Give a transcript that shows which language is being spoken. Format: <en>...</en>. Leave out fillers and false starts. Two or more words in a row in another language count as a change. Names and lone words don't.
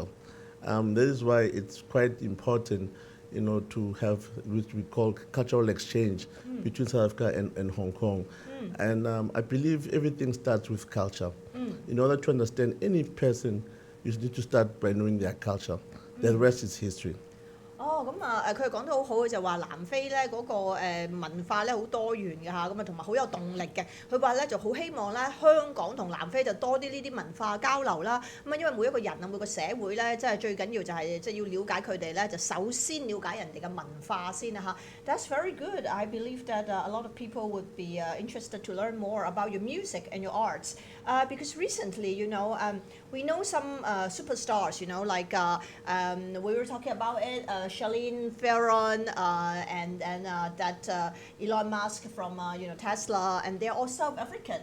<en>That is why it's quite important, to have which we call cultural exchange between South Africa and Hong Kong. And I believe everything starts with culture. In order to understand any person, you need to start by knowing their culture. The rest is history.</en> <yue>咁佢講得好好嘅就話南非咧嗰個文化咧好多元嘅嚇，咁啊同埋好有動力嘅。佢話咧就好希望咧香港同南非就多啲呢啲文化交流啦。咁啊因為每一個人啊每個社會咧，即係最緊要就係即係要了解佢哋咧，就首先了解人哋嘅文化先啊嚇。</yue> <en>That's very good. I believe that a lot of people would be interested to learn more about your music and your arts. Because recently, we know some superstars, like we were talking about it, Charlene Theron and that Elon Musk from Tesla, and they're all South African.</en>